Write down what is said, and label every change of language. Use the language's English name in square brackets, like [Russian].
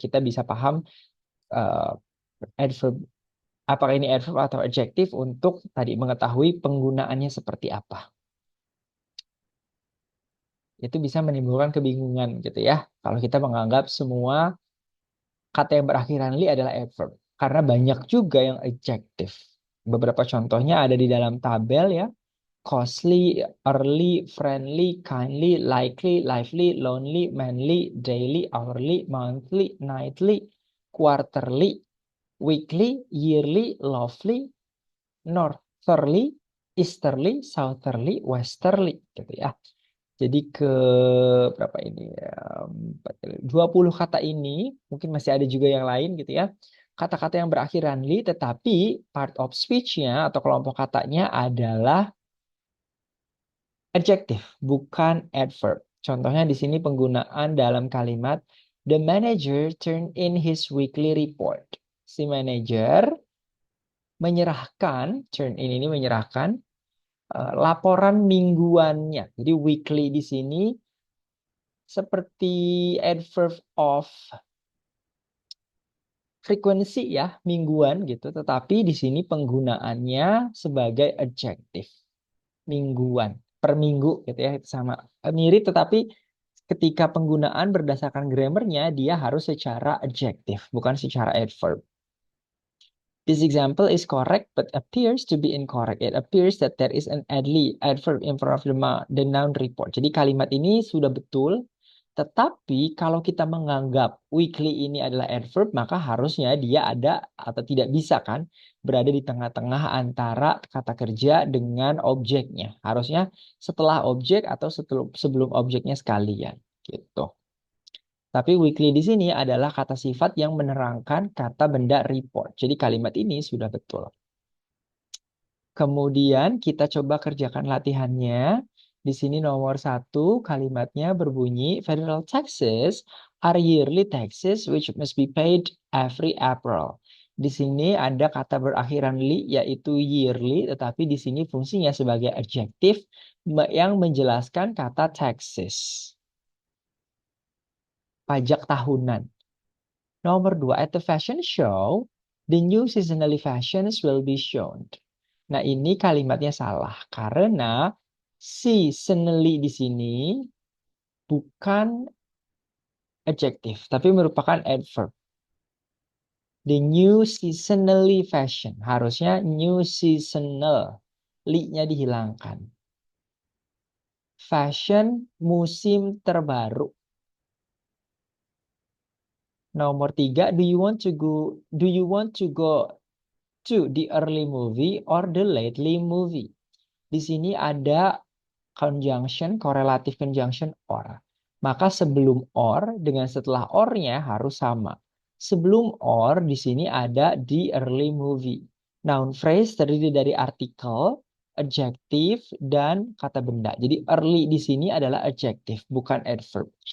[Indonesian] Kita bisa paham eh, adverb, apakah ini adverb atau adjektif untuk tadi mengetahui penggunaannya seperti apa. Itu bisa menimbulkan kebingungan gitu ya. Kalau kita menganggap semua kata yang berakhiran li adalah adverb. Karena banyak juga yang adjektif. Beberapa contohnya ada di dalam tabel ya. [English] Costly, early, friendly, kindly, likely, lively, lonely, manly, daily, hourly, monthly, nightly, quarterly, weekly, yearly, lovely, northerly, easterly, southerly, westerly gitu ya. [Indonesian] Jadi ke berapa ini ya? 20 kata ini, mungkin masih ada juga yang lain gitu ya. Kata-kata yang berakhiran li, tetapi part of speech-nya atau kelompok katanya adalah adjective, bukan adverb. Contohnya di sini penggunaan dalam kalimat [English] The manager turned in his weekly report. [Indonesian] Si manager menyerahkan, turn in ini menyerahkan laporan mingguannya. Jadi weekly di sini seperti adverb of frekuensi ya, mingguan gitu, tetapi di sini penggunaannya sebagai adjektif, mingguan, per minggu gitu ya, itu sama mirip, tetapi ketika penggunaan berdasarkan grammarnya dia harus secara adjektif, bukan secara adverb. [English] This example is correct but appears to be incorrect. It appears that there is an adly adverb in front of the noun report. [Indonesian] Jadi kalimat ini sudah betul, tetapi kalau kita menganggap weekly ini adalah adverb, maka harusnya dia ada atau tidak bisa kan berada di tengah-tengah antara kata kerja dengan objeknya. Harusnya setelah objek atau sebelum objeknya sekalian gitu. Tapi weekly di sini adalah kata sifat yang menerangkan kata benda report. Jadi kalimat ini sudah betul. Kemudian kita coba kerjakan latihannya. Di sini nomor 1 kalimatnya berbunyi [English] Federal taxes are yearly taxes which must be paid every April. [Indonesian] Di sini ada kata berakhiran li yaitu yearly, tetapi di sini fungsinya sebagai adjektif yang menjelaskan kata taxes. Pajak tahunan. Nomor 2, [English] at the fashion show, the new seasonally fashions will be shown. [Indonesian] Nah, ini kalimatnya salah karena seasonally di sini bukan adjektif, tapi merupakan adverb. [English] The new seasonally fashion. [Indonesian] Harusnya [English] new seasonal. [Indonesian] Li-nya dihilangkan. Fashion musim terbaru. Nomor 3, [English] do you want to go to the early movie or the lately movie? [Indonesian] Di sini ada conjunction, correlative conjunction or. Maka sebelum or dengan setelah or-nya harus sama. Sebelum or di sini ada the early movie. Noun phrase terdiri dari artikel, adjektif, dan kata benda. Jadi early di sini adalah adjektif, bukan adverb.